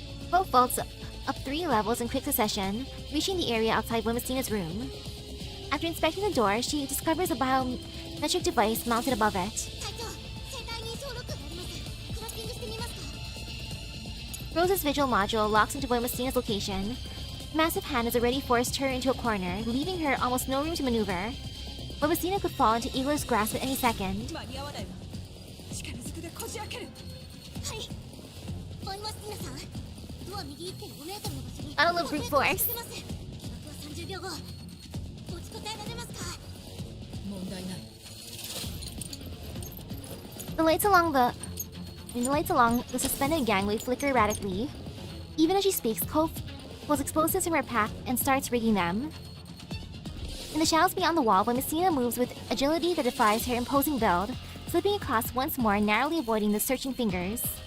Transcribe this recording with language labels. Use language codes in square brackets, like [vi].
[en] Poe vaults up 3 levels in quick succession, reaching the area outside Vomasina's room. After inspecting the door, she discovers a biometric device mounted above it. [ja] 隊長、生体認証ロックがあります。クラッキングしてみますか。 [en] Rose's vigil module locks into Vomasina's location. The massive hand has already forced her into a corner, leaving her almost no room to maneuver. Vomasina could fall into Igla's grasp at any second. [ja] 間に合わないわ。力ずくでこじ開ける。はい。追います皆さん。ドア右 1.5 メートルの場所に。 [en] I love brute force. [ja] 爆は30秒後。持ちこたえられますか。問題ない。 [en] The lights along the suspended gangway flicker erratically. Even as she speaks, Cove pulls explosives from her pack and starts rigging them. In the shadows beyond the wall, Vomasina moves with agility that defies her imposing build, slipping across once more, narrowly avoiding the searching fingers.